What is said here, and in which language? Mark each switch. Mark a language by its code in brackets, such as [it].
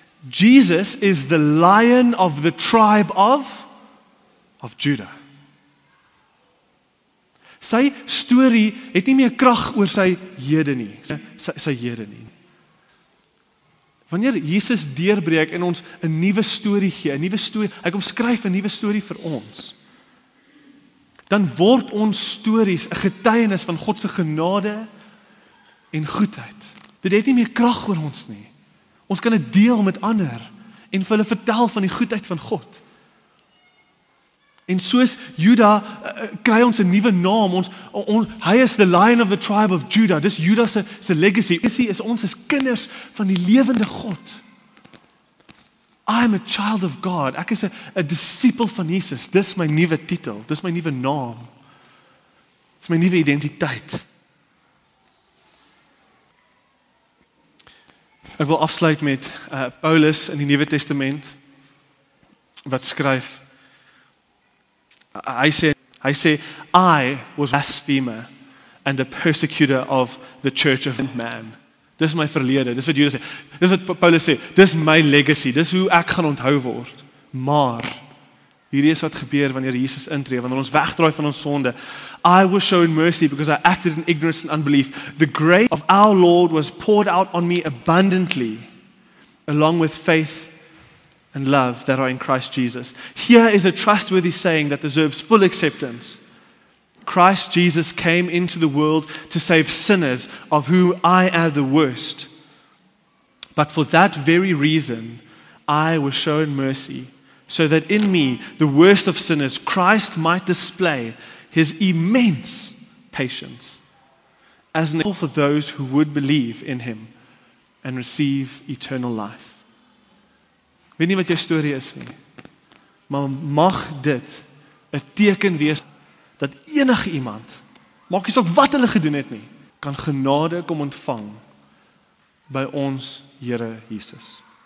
[en] Jesus is the lion of the tribe of Judah. [af] Sy storie het nie meer krag oor sy hede nie, sy hede nie. Wanneer Jesus deurbreek en ons 'n nuwe storie gee, hy kom skryf 'n nuwe storie vir ons, dan word ons stories 'n getuienis van God se genade en goedheid. Dit het nie meer krag oor ons nie. Ons kan dit deel met ander en vir hulle vertel van die goedheid van God. En soos Juda kry ons 'n nuwe naam. [en] Hy is the lion of the tribe of Judah. [af] Dis Juda se legacy. Legacy is ons as kinders van die lewende God. [en] I am a child of God. [af] Ek is 'n disipel van Jesus. Dis my nuwe titel. Dis my nuwe naam. Dis my nuwe identiteit. Ek wil afsluit met Paulus in die Nuwe Testament wat skryf. Hy sê, [en] I was a blasphemer and a persecutor of the church of man. [af] Dis my verlede, dis wat Judas sê. Dis wat Paulus sê, dis my legacy, dis hoe ek gaan onthou word. Maar hierdie is wat gebeur wanneer Jesus intree, wanneer ons wegdraai van ons sonde. [en] I was shown mercy because I acted in ignorance and unbelief. The grace of our Lord was poured out on me abundantly, along with faith and love that are in Christ Jesus. Here is a trustworthy saying that deserves full acceptance. Christ Jesus came into the world to save sinners, of whom I am the worst. But for that very reason, I was shown mercy, so that in me, the worst of sinners, Christ might display his immense patience as an example for those who would believe in him and receive eternal life. [af] Ek weet nie wat jou storie is nie, maar mag dit 'n teken wees dat enige iemand, maak nie saak wat hulle gedoen het nie, kan genade kom ontvang by ons Here Jesus.